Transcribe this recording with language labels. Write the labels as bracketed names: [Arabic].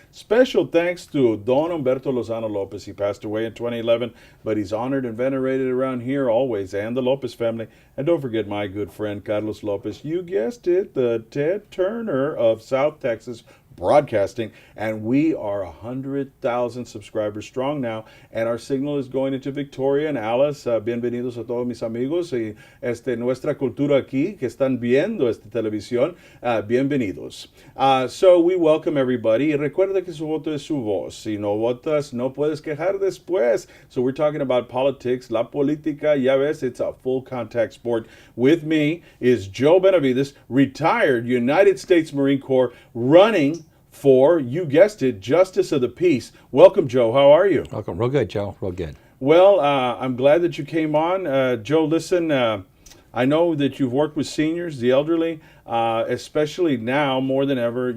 [English] Special thanks to Don Humberto Lozano Lopez. He passed away in 2011, but he's honored and venerated around here always, and the Lopez family. And don't forget my good friend Carlos Lopez. You guessed it, the Ted Turner of South Texas Broadcasting, and we are 100,000 subscribers strong now, and our signal is going into Victoria and Alice. [Spanish] Bienvenidos a todos mis amigos y nuestra cultura aquí que están viendo esta televisión. Bienvenidos. [English] So we welcome everybody. [Spanish] Y recuerda que su voto es su voz. Si no votas, no puedes quejar después. [English] So we're talking about politics, la política. [Spanish] Ya ves, [English] it's a full contact sport. With me is Joe Benavides, retired United States Marine Corps, running for, you guessed it, Justice of the Peace. Welcome, Joe. How are you? Welcome. Real good, Joe. Real good. Well, I'm glad that you came on. Joe, listen, I know that you've worked with seniors, the elderly, especially now more than ever.